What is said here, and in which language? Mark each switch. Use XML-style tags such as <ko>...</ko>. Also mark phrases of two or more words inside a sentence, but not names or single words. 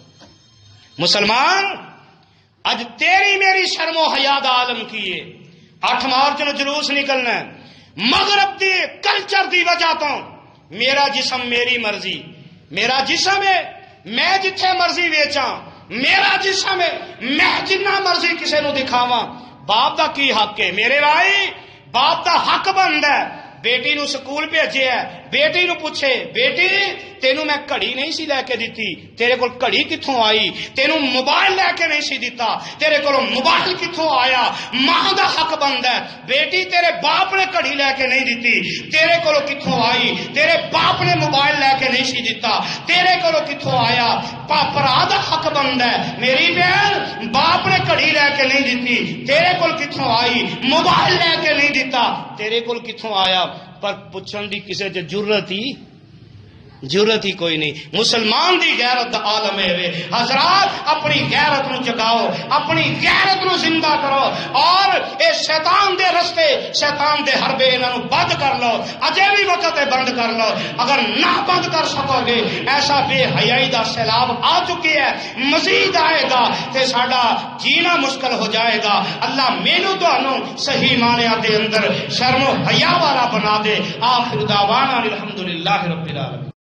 <pa>مسلمان اج تیری میری شرم و حیا دا عالم کیے. 8 مارچ نو جلوس نکلنا ہے. مغرب دی کلچر دی وجہ تو میرا جسم میری مرضی، میرا جسم ہے میں جتھے مرضی ویچاں، میرا جسم ہے میں جنہ مرضی کسے نو دکھاواں. باپ دا کی حق ہے؟ میرے بھائی باپ دا حق بندا ہے. بیٹی نو سکول بھیجے ہے، بیٹی نو پوچھے بیٹی تینوں میں گھڑی نہیں سی لے کے دیتی، تیرے کول گھڑی کتھوں آئی؟ تینوں موبائل لے کے نہیں سی دیتا، تیرے کول موبائل کتھوں آیا؟ ماں دا حق بندا ہے بیٹی تیرے باپ نے گھڑی لے کے نہیں دیتی، تیرے کول کتھوں آئی؟ تیرے باپ نے موبائل لے کے نہیں سی دیتا، تیرے کول کتھوں آیا؟ بھرا دا حق بندا ہے میری بہن باپ نے گھڑی لے کے نہیں دیتی، تیرے کول کتھوں آئی؟ موبائل لے کے نہیں دیتا، تیرے کول کتھوں آیا؟ پر پوچھن دی کسے تے جرت ہی ضرورت ہی کوئی نہیں. مسلمان دی غیرت دا عالم ہے. حضرات اپنی غیرت نو جگاؤ, اپنی غیرت نو زندہ کرو, اور اے شیطان دے رستے, شیطان دے حربے انہاں نو بند کر لو. اجے بھی وقت ہے بند کر لو. اگر نہ بند کر سکو گے ایسا بے حیائی دا سیلاب آ چکی ہے, مزید آئے گا تے ساڈا جینا مشکل ہو جائے گا. اللہ مینوں تانوں صحیح معنیٰ دے اندر شرم و حیا والا بنا دے.</pa> <ar>آخر دعوانا الحمدللہ رب العالمین.</ar>